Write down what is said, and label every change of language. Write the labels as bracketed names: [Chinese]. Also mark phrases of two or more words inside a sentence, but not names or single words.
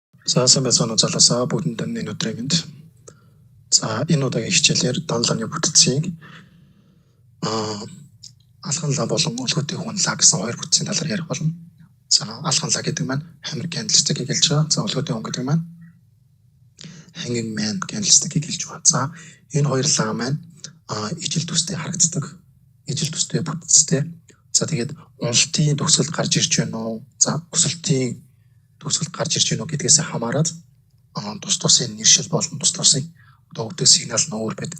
[Mongolian] За сайн байцгаана уу залуусаа бүгдэнд энэ өдрийн мэнд. За энэ удаагийн хичээлээр данланы бүтцийг алхан лаа болон өлгөөтэй хүнлаа гэсэн хоёр бүтцийн талаар ярих болно. За алхан лаа гэдэг маань [English] hammer candlestick- [Mongolian] ийг хэлж байгаа. За өлгөөтэй хүн гэдэг маань [English] hanging man candlestick- [Mongolian] ийг хэлж байгаа. За энэ хоёр лаа маань ижил төстэй харагддаг. Ижил төстэй бүтцтэй. За тэгээд уналтын төгсгөлд гарч ирж байна уу? За өсөлтийн төгсгөлд гарч ирж байна уу гэдгээс хамаарат тус тусын нэршил болон тус тусын одоо өгдөг сигнал нь өөр байдаг.